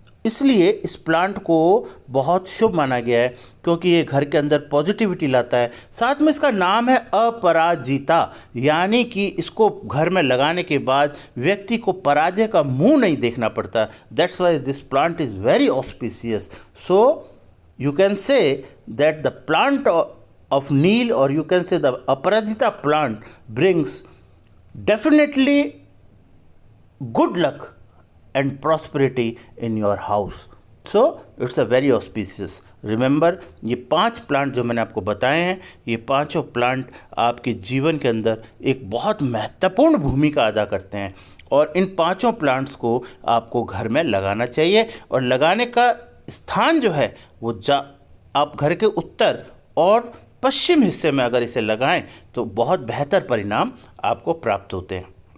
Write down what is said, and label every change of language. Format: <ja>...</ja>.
<hi>इसलिए इस प्लांट को बहुत शुभ माना गया है, क्योंकि ये घर के अंदर पॉजिटिविटी लाता है। साथ में इसका नाम है अपराजिता, यानी कि इसको घर में लगाने के बाद व्यक्ति को पराजय का मुंह नहीं देखना पड़ता।</hi> <en>That's why this plant is very auspicious. So you can say that the plant of Neel, or you can say the Aparajita plant, brings definitely good luck and prosperity in your house. So it's a very auspicious.</en> <hi>Remember, ये 5 plant जो मैंने आपको बताए हैं, ये पांचों plant आपके जीवन के अंदर एक बहुत महत्वपूर्ण भूमिका अदा करते हैं, और इन पांचों प्लांट्स को आपको घर में लगाना चाहिए। और लगाने का स्थान जो है वो आप घर के उत्तर और पश्चिम हिस्से में अगर इसे लगाएं तो बहुत बेहतर परिणाम आपको प्राप्त होते हैं।</hi>